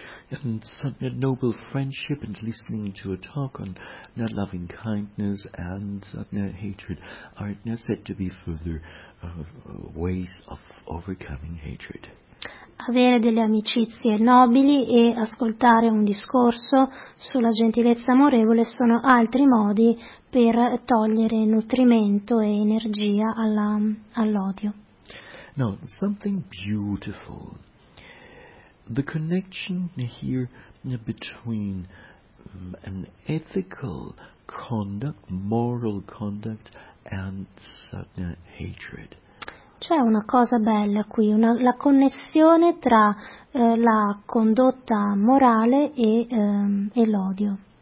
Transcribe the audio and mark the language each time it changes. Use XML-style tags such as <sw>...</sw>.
<en>And such a noble friendship and listening to a talk on loving kindness and hatred are said to be further ways of overcoming hatred.</en> <it>Avere delle amicizie nobili e ascoltare un discorso sulla gentilezza amorevole sono altri modi per togliere nutrimento e energia all'odio.</it> <en>Now, something beautiful. The connection here between an ethical conduct, moral conduct, and sudden hatred.</en> <it>C'è una cosa bella qui, la connessione tra la condotta morale e l'odio.</it>